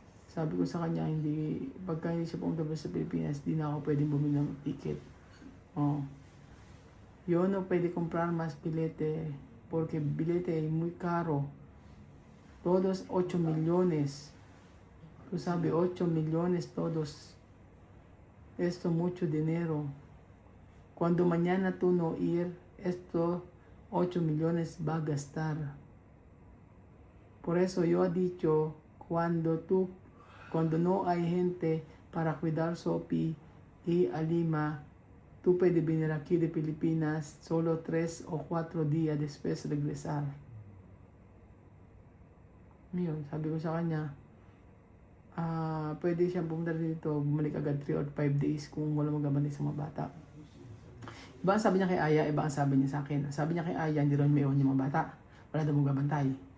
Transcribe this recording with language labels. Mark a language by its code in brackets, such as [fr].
[tl] Sabi ko sa kanya, pagka hindi siya pumunta sa Pilipinas, hindi na ako pwedeng bumili ng ticket. [es] Yo no puede comprar más billete porque billete es muy caro. Todos 8 millones. Tú sabes, 8 millones todos. Esto mucho dinero. Cuando mañana tú no ir, esto 8 millones va a gastar. Por eso yo he dicho, cuando no hay gente para cuidar Sophie y Alima, tú puedes venir aquí de Pilipinas solo 3 o 4 días después regresar. [tl] Yun, sabi ko sa kanya, pwede siyang pumunta dito, bumalik agad [en] 3 or 5 days [tl] kung wala magabantay sa mga bata. Iba ang sabi niya kay Aya, iba ang sabi niya sa akin. Sabi niya kay Aya, hindi rin may iwan yung mga bata. Wala daw magabantay.